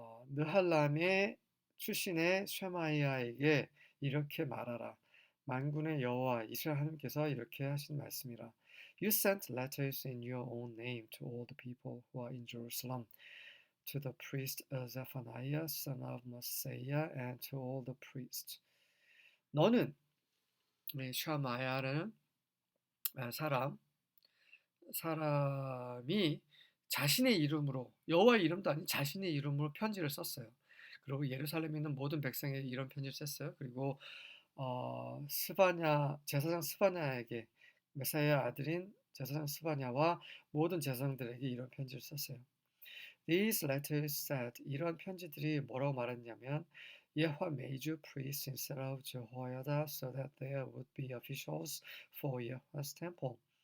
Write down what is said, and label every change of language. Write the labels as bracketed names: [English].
[Korean] 느할람의 출신의 쉐마이아에게 이렇게 말하라. 만군의 여호와 이스라엘 하나님께서 이렇게 하신 말씀이라. [English] You sent letters in your own name to all the people who are in Jerusalem, to the priest Zephaniah, son of Maaseiah, and to all the priests. [Korean] 너는 샤마야라는 사람 사람이 자신의 이름으로 여호와의 이름도 아닌 자신의 이름으로 편지를 썼어요. 그리고 예루살렘에 있는 모든 백성에게 이런 편지를 썼어요. 그리고 스바냐 제사장 스바냐에게 메사야 아들인 제사장 스바냐와 모든 제사장들에게 이런 편지를 썼어요. [English] These letters said [Korean] 이런 편지들이 뭐라고 말했냐면 [English] 여호와 made you priests instead of Jehoiada so that there would be officials for Yahweh's temple.